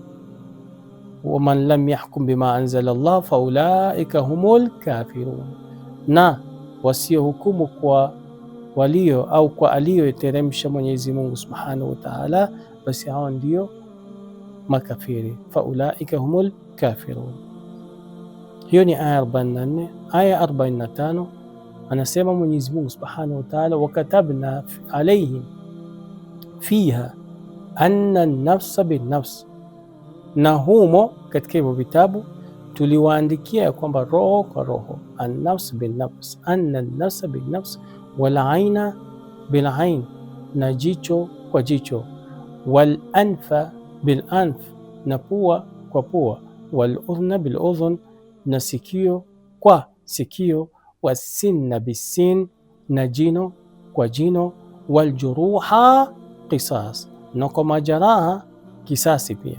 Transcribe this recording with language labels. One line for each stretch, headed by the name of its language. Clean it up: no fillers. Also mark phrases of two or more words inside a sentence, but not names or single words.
Arabic: ومن لم يحكم بما أنزل الله فأولئك هم الكافرون,
Swahili: na wasiohukumu kwa walio au kwa aliyoteremsha Mwenyezi Mungu
Arabic: سبحانه وتعالى,
Swahili: basi hao ndio makafiri.
Arabic: فأولئك هم الكافرون.
Swahili: Hiyo ni aya 44. Aya 45 anasema Mwenyezi Mungu
Arabic: سبحانه وتعالى وكتبنا عليهم فيها أن النفس بالنفس,
Swahili: na humo katika hivyo vitabu tuliwaandikia ya kwamba roho kwa roho,
Arabic: النفس بالنفس أن النفس بالنفس والعين بالعين,
Swahili: na jicho kwa jicho,
Arabic: والأنف بالأنف,
Swahili: na pua kwa pua,
Arabic: والأذن بالأذن,
Swahili: na sikio kwa sikio,
Arabic: والسن بالسن,
Swahili: na jino kwa jino,
Arabic: والجروح قصاص,
Swahili: na kwa majeraha kisasi pia.